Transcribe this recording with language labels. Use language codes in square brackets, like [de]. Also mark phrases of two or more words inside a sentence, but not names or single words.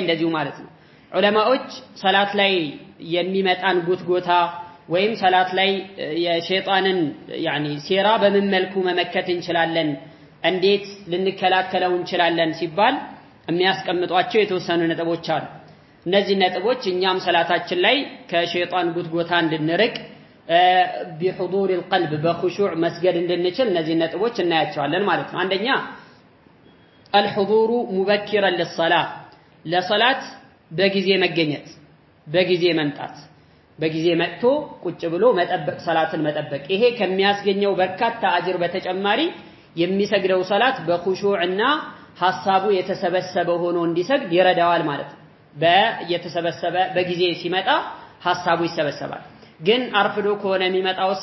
[am] እንደዚሁ ማለት ነው። ዑለማዎች ሰላት ላይ የሚመጣን ጉትጎታ ወይም ሰላት ላይ የሸይጣንን يعني ሴራ በምን መልኩ መመከት እንችላለን እንዴት ልንከላከለው እንችላለን ሲባል የሚያስቀምጧቸው የተወሰኑ ነጥቦች አሉ። እነዚህ ነጥቦች እኛም ሰላታችን ላይ ከሸይጣን ጉትጎታ እንድንርቅ [ar] بحضور القلب بخشوع [am] መስገድ እንድንችል እነዚህ ነጥቦች እናያቸዋለን ማለት ነው። አንደኛ [ar] الحضور مبكرا للصلاه [am] ለصلاه በጊዜ መገኘት በጊዜ መምጣት በጊዜ መጥቶ ቁጭ ብሎ መጠበቅ ሰላትን መጠበቅ ይሄ ከሚያስገኘው በርካታ አጅር በተጨማሪ የሚሰግደው ሰላት በኹሹዕና ሐሳቡ የተሰበሰበ ሆኖ እንዲሰግድ ይረዳዋል ማለት ነው በየተሰበሰበ በጊዜ ሲመጣ ሐሳቡ ይሰበሰባል ግን አርፍዶ ከሆነ የሚመጣውሳ